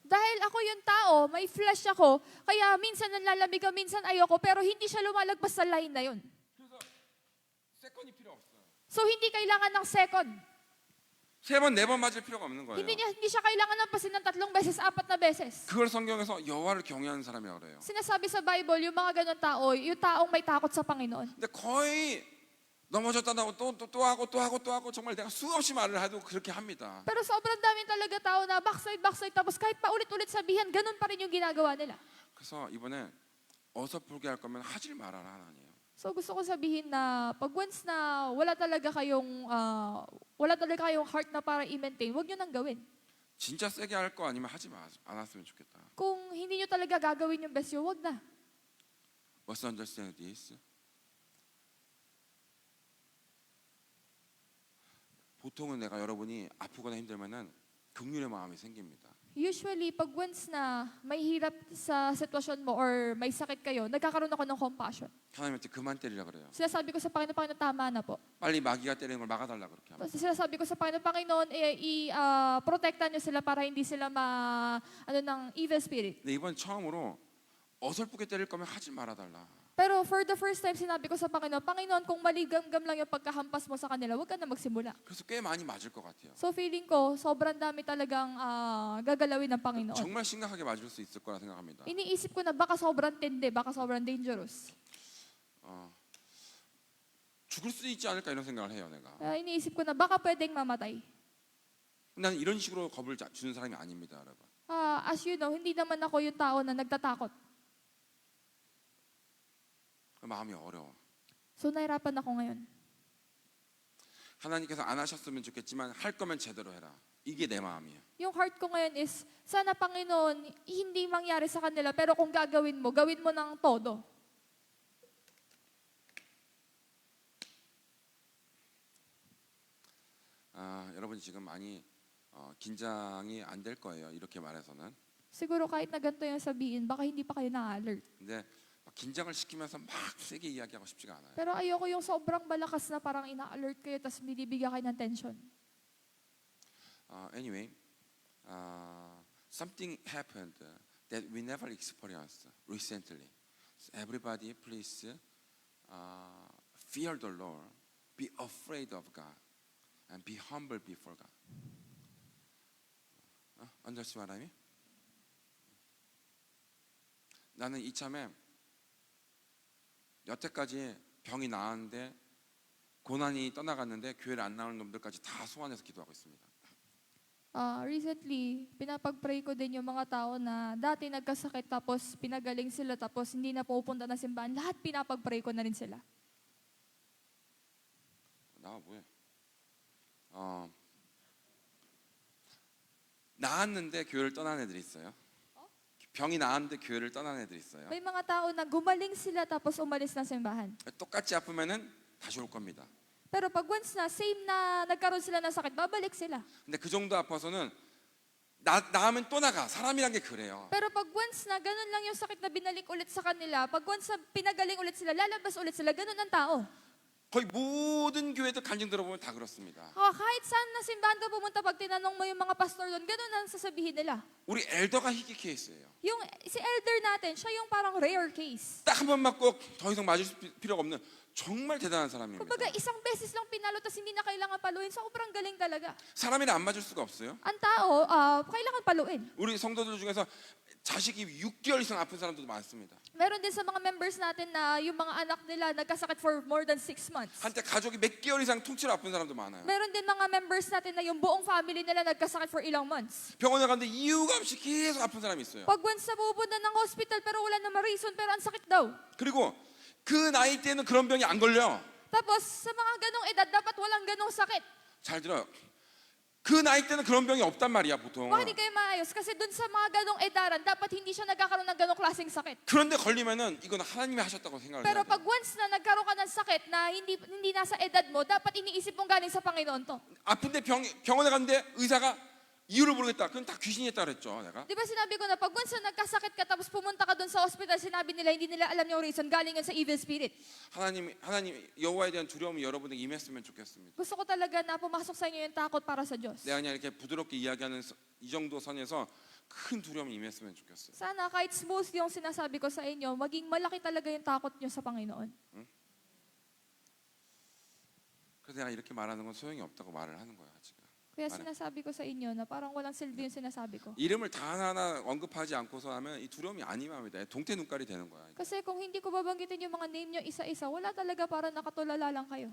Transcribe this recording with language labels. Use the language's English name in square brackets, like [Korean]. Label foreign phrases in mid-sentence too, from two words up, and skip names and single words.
[Filipino] Dahil ako yung tao, may flesh ako, kaya minsan nanlalamig ako, minsan ayoko, pero hindi siya lumalagpas sa line na yun. [Korean] 그래서 세컨이 필요 없어요. [Filipino] So hindi kailangan ng second. [Korean] 세 번, 네 번 맞을 필요가 없는 거예요. [Filipino] Hindi siya kailangan ng pasin ng 3 beses, 4 na beses. [Korean] 그걸 성경에서 여호와를 경외하는 사람이라고 그래요. [Filipino] Sinasabi sa Bible, yung mga ganun tao, yung taong may takot sa Panginoon. [Korean] 근데 거의 넘어졌다 하고 또 하고 정말 내가 수없이 말을 해도 그렇게 합니다. [Filipino] Pero sobrang dami talaga tao na backside, tapos kahit paulit-ulit sabihan, ganun pa rin yung ginagawa nila. [Korean] 그래서 이번에 어설프게 할 거면 하질 말아라 하나님. [Filipino] So gusto ko sabihin na pag once na wala talaga kayong heart na para i-maintain, wag nyo nang gawin. [Korean] 진짜 세게 할 거 아니면 하지 않았으면 좋겠다. [Filipino] Kung hindi nyo talaga gagawin yung best nyo, wag na. [English] Must understand this. [Korean] 보통은 내가 여러분이 아프거나 힘들면은 긍휼의 마음이 생깁니다. [Filipino] Usually, pag once na may hirap sa sitwasyon mo or may sakit kayo, nagkakaroon ako ng compassion. [Korean] 하나님한테 그만 때리라 그래요. [Filipino] Sinasabi ko sa Panginoon, tama na po. [Korean] 빨리 마귀가 때리는 걸 막아달라 그렇게 합니다. [Filipino] Tapos sinasabi ko sa Panginoon, protektan niyo sila para hindi sila ng evil spirit. [Korean] 근데 이번 처음으로 어설프게 때릴 거면 하지 말아달라. [English] Pero for the first time, [Filipino] sinabi ko sa Panginoon, kung maligam-gam lang yung pagkahampas mo sa kanila, huwag ka na magsimula. [Korean] 그래서 꽤 많이 맞을 것 같아요. [Filipino] So feeling ko, sobrang dami talagang gagalawin ng Panginoon. [Korean] 정말 심각하게 맞을 수 있을 거라 생각합니다. [Filipino] Iniisip ko na baka sobrang tindi, baka sobrang dangerous. [Korean] 죽을 수 있지 않을까 이런 생각을 해요, 내가. [Filipino] Iniisip ko na baka pwedeng mamatay. [Korean] 나는 이런 식으로 겁을 주는 사람이 아닙니다, 여러분. [English] As you know, [Filipino] hindi naman ako yung tao na nagtatakot. [Korean] 마음이 어려워. [Filipino] So nahirapan ako ngayon. [Korean] 하나님께서 안 하셨으면 좋겠지만 할 거면 제대로 해라. 이게 내 마음이에요. [Filipino] Yung heart ko ngayon is, sana Panginoon, hindi mangyari sa kanila, pero kung gagawin mo, gawin mo ng todo. [Korean] 여러분 지금 많이 긴장이 안 될 거예요. 이렇게 말해서는. [Filipino] Siguro kahit na ganito yung sabihin, baka hindi pa kayo na-alert. [Korean] 근데 막 긴장을 시키면서 막 세게 이야기하고 싶지가 않아요. [Filipino] Pero ayoko yung sobrang malakas na parang ina-alert kayo tapos binibigyan kayo ng tension. [English] Anyway, something happened that we never experienced recently. So everybody, please fear the Lord, be afraid of God, and be humble before God. Understand what I mean? [Korean] 나는 이참에 여태까지 병이 나았는데 고난이 떠나갔는데 교회를 안 나오는 놈들까지 다 소환해서 기도하고 있습니다. [Filipino] Recently, pinapag-pray ko din yung mga tao na dati nagkasakit tapos pinagaling sila tapos hindi na pupunta na simbahan. Lahat pinapag-pray ko na rin sila. [Korean] 나와 뭐해? 나았는데 교회를 떠난 애들이 있어요. 병이 나았는데 교회를 떠난 애들이 있어요. [Filipino] May mga tao na gumaling sila tapos umalis na simbahan. [Korean] 똑같이 아프면은 다시 올 겁니다. [Filipino] Pero pag once na same na nagkaroon sila ng sakit, babalik sila. [Korean] 근데 그 정도 아파서는 나으면 또 나가. 사람이란 게 그래요. [Filipino] Pero pag once na ganun lang yung sakit na binalik ulit sa kanila, pag once na pinagaling ulit sila, lalabas ulit sila, ganun ang tao. [Korean] 거의 모든 교회들 간증 들어보면 다 그렇습니다. [Filipino] Kahit saan na simbahan ka pumunta, pag tinanong mo yung mga pastor doon, ganun ang sasabihin nila. [Korean] 우리 엘더가 희귀 케이스예요. [Filipino] Si elder natin, siya yung parang [English] rare case. [Korean] 딱 한 번 맞고 더 이상 맞을 필요가 없는 정말 대단한 사람입니다. [Filipino] Kumbaga, isang beses lang pinalo, tas hindi na kailangan paluin. Sobrang galing talaga. [Korean] 사람이랑 안 맞을 수가 없어요. [Filipino] Ang tao, kailangan paluin. [Korean] 우리 성도들 중에서 자식이 6개월 이상 아픈 사람들도 많습니다. [Filipino] Meron din sa mga members natin na yung mga anak nila nagkasakit [English] for more than 6 months. [Korean] 한때 가족이 몇 개월 이상 통째로 아픈 사람도 많아요. [Filipino] Meron din mga members natin na yung buong family nila nagkasakit for ilang months. [Korean] 병원에 갔는데 이유가 없이 계속 아픈 사람이 있어요. [Filipino] Pag once na pupunta ng hospital pero wala namang reason pero ang sakit daw. [Korean] 그리고 그 나이 때는 그런 병이 안 걸려. [Filipino] Tapos sa mga ganong edad dapat walang ganong sakit. [Korean] 잘 들어요. 그 나이 때는 그런 병이 없단 말이야 보통. [Filipino] Baka hindi kayo maayos kasi dun sa mga ganong edaran, dapat hindi siya nagkakaroon ng ganong klaseng sakit. [Korean] 그런데 걸리면은 이건 하나님이 하셨다고 생각을 해야 [Filipino] Pero [Korean] 돼. [Filipino] pag once na nagkaroon ka ng sakit na hindi nasa edad mo, dapat iniisip mong galing sa Panginoon to. [Korean] 아픈데 병원에 갔는데 의사가 이유를 모르겠다. 그건 다 귀신이 했다 그랬죠 내가. [Filipino] Di ba sinabi ko na pag once na nagkasakit ka tapos pumunta ka dun sa hospital, sinabi nila hindi nila alam yung reason, galing yun sa evil spirit. [Korean] 하나님 여호와에 대한 두려움이 여러분에게 임했으면 좋겠습니다. [Filipino] Gusto ko talaga na pumasok sa inyo yung takot para sa Diyos. [Korean] 내가 그냥 이렇게 부드럽게 이야기하는 이 정도 선에서 큰 두려움이 임했으면 좋겠어요. [Filipino] Sana kahit smooth yung sinasabi ko sa inyo, maging malaki talaga yung takot nyo sa Panginoon. [Korean] 그래서 내가 이렇게 말하는 건 소용이 없다고 말을 하는 거야 지금. [Filipino] Kaya sinasabi ko sa inyo na parang walang silbi yung sinasabi ko. [Korean] 이름을 다 하나하나 언급하지 않고서 하면 이 두려움이 안 임합니다. 동태 눈깔이 되는 거야. [Filipino] Kasi kung hindi ko babanggitin yung mga name nyo isa-isa, wala talaga, para nakatulala lang kayo.